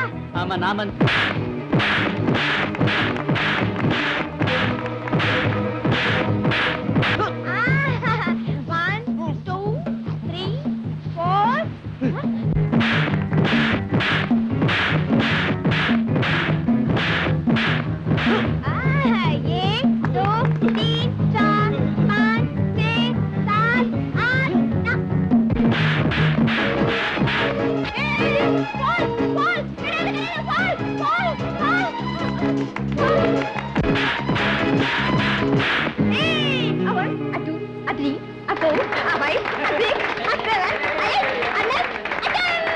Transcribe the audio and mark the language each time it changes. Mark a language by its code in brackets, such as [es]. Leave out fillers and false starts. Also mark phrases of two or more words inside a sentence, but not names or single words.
[ta] ஆமா நாமன். [en] One, two, three, four. [hi] एक दो तीन चार पाँच छः सात आठ नौ. [en] Fall, fall, fall, fall, fall. A one, a two, a three, a four, a five, a six, a seven, a eight, a nine, a 10.